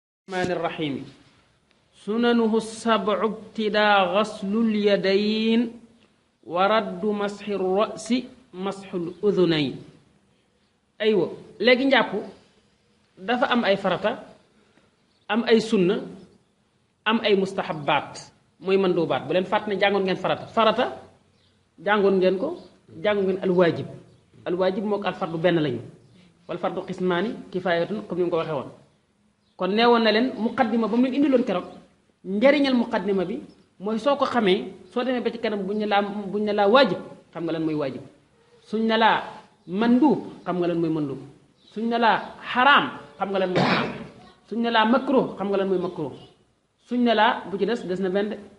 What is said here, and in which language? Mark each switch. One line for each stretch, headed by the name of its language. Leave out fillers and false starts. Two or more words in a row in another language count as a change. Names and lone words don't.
Arabic: الرحمن الرحيم سننه السبع ابتداء غسل اليدين ورد مسح الرأس مسح الأذنين أيوة
Wolof: léegi njàpp dafa am ay farata am ay sunna am ay mustahabbaat mooy mandubaat bu leen fàtt ne jàngoon ngeen farata jàngoon ngeen ko jàngoon ngeen alwaajib moo ko alfardu benn lañu
Arabic: والفرض قسمان كفاية
Wolof: comme ni mu ko waxee woon kon neewoon na leen muqaddima ba mu leen indiloon keroog njariñal muqaddima bi mooy soo ko xamee soo demee ba ci kanam buñ ne laa waajib xam nga lan mooy waajib suñ ne laa manduub xam nga lan mooy manduub suñ ne laa xaraam xam nga lan mooy xaraam suñ ne laa makruh xam nga lan mooy makruh suñ ne laa bu ci des na benn